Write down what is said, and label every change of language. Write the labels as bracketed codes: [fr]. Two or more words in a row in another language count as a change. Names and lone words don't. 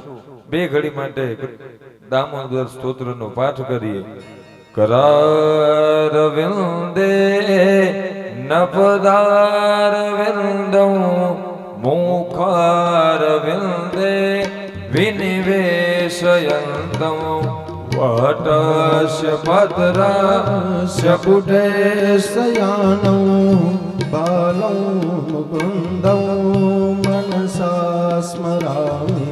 [gu] બે ઘડી માટે દામોદર સ્તોત્રનો પાઠ કરીએ. [sa] करार विंदे नपदार विंदं मुखार विंदे विनिवेशयन्तं वटस्य भद्रस्य पुटे शयानं बालं मुकुन्दं मनसा स्मरामि.